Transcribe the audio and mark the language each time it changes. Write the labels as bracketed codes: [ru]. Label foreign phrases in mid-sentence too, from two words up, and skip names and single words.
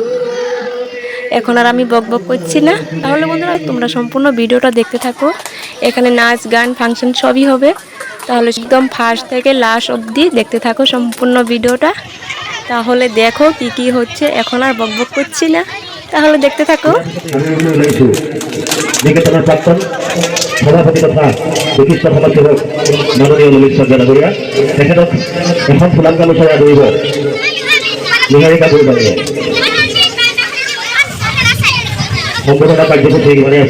[bn] এখন আর আমি বক বক করছি না। তাহলে বন্ধুরা, তোমরা সম্পূর্ণ ভিডিওটা দেখতে থাকো। এখানে নাচ গান ফাংশন সবই হবে। তাহলে একদম ফার্স্ট থেকে লাস্ট অবধি দেখতে থাকো সম্পূর্ণ ভিডিওটা। তাহলে দেখো কি কি হচ্ছে। এখন আর বক বক করছি না, তাহলে দেখতে থাকো। [as] সভাপতি তথা বিশিষ্ট সমাজসেবক মাননীয় ললিত সজ্জনগরিয়া তেখেতক এখন ফুলাম গামোচাৰে আদৰিব নিহাৰিকা বৰদলৈয়ে। সম্বোধনা কাৰ্যসূচী ইমানে আছে।